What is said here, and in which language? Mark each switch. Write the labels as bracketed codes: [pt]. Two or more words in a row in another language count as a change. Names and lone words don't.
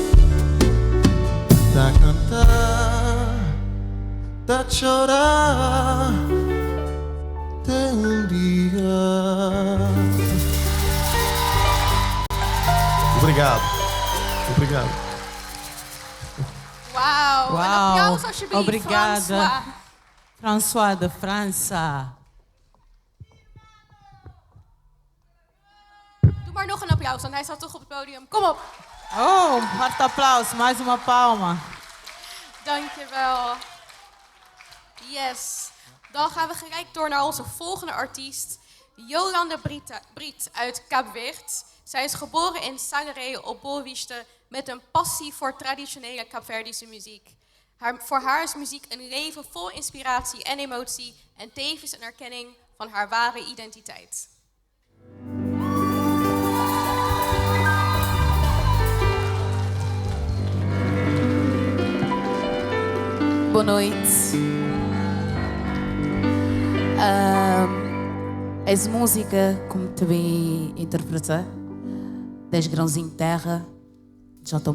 [pt] Tá cantar, tá chorar até dia. Obrigado. Obrigado. Uau! Uau. Un applauso alsjeblieft, Obrigada. François. François de França. [nl] Doe maar nog een applaus, want hij staat toch op het podium. Kom op. [pt] Oh, um forte aplauso, mais uma palma. [nl] Dankjewel. Yes. Dan gaan we gelijk door naar onze volgende artiest. Jolande Briet uit Kaapverd. Zij is geboren in Sangaré op Bollewiste met een passie voor traditionele Kaapverdische muziek. Voor haar is muziek een leven vol inspiratie en emotie en tevens een erkenning van haar ware identiteit. [pt] Boa noite. Essa música, como também interpreta, 10 grãozinhos de terra, de J.